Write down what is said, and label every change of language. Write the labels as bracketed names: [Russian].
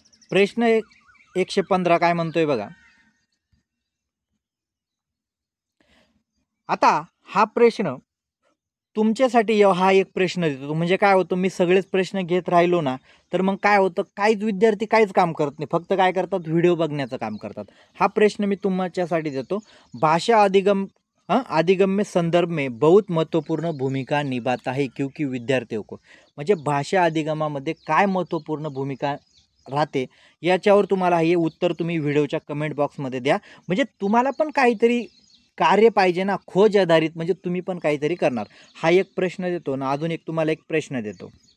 [Marathi] प्रश्न 115 काय म्हणतोय बघा, आता हा प्रश्न तुमच्यासाठी हा एक प्रश्न देतो. म्हणजे काय होतं, मी सगळेच प्रश्न घेत राहिलो ना तर मग काय होतं, काहीच विद्यार्थी काहीच काम करत नाही, फक्त काय करतात, व्हिडिओ बघण्याचं काम करतात. हा प्रश्न मी तुमच्यासाठी देतो. [Hindi] भाषा अधिगम में संदर्भ में बहुत महत्वपूर्ण भूमिका निभाता है क्योंकि विद्यार्थियों को. [Marathi] म्हणजे भाषा अधिगमामध्ये काय महत्वपूर्ण भूमिका राहते याच्यावर तुम्हाला हे उत्तर तुम्ही व्हिडिओच्या कमेंट बॉक्समध्ये द्या. म्हणजे तुम्हाला पण काहीतरी कार्य पाहिजे ना, [Hindi] खोज आधारित, [Marathi] म्हणजे तुम्ही पण काहीतरी करणार. हा एक प्रश्न देतो ना, अजून एक तुम्हाला एक प्रश्न देतो.